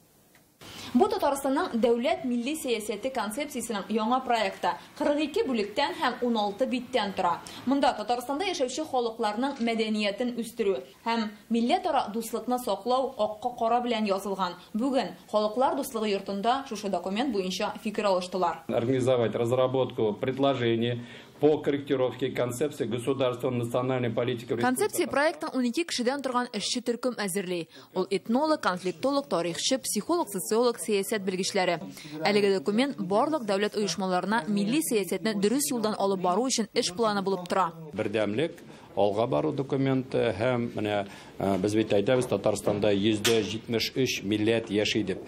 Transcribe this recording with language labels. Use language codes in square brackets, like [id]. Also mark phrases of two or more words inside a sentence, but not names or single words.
[tt] Бу Татарстанның дәүләт милли сәясәте концепциясенең яңа проекты 42 бүлектән һәм 16 биттән тора. Монда Татарстанда яшәүче халыкларның мәдәниятен үстерү һәм милләтара дуслыкны саклау акка кара белән язылган. Бүген Халыклар дуслыгы йортында шушы документ буенча фикер алыштылар. [ru] Организовать разработку предложений по корректировке концепции государственной национальной политики. [tt] Концепция проектын 12 кешедән торган эшче төркем әзерли. Ул этнолог, конфликтолог, тарихчы, психолог, социолог, сәясәт белгечләре. Әлеге документ барлык дәүләт оешмаларына милли сәясәтне дөрес юлдан алып бару өчен эш планы булып тора. Бердәмлек, алга бару документы һәм менә без бит әйтәбез, Татарстанда 173 милләт яши дип.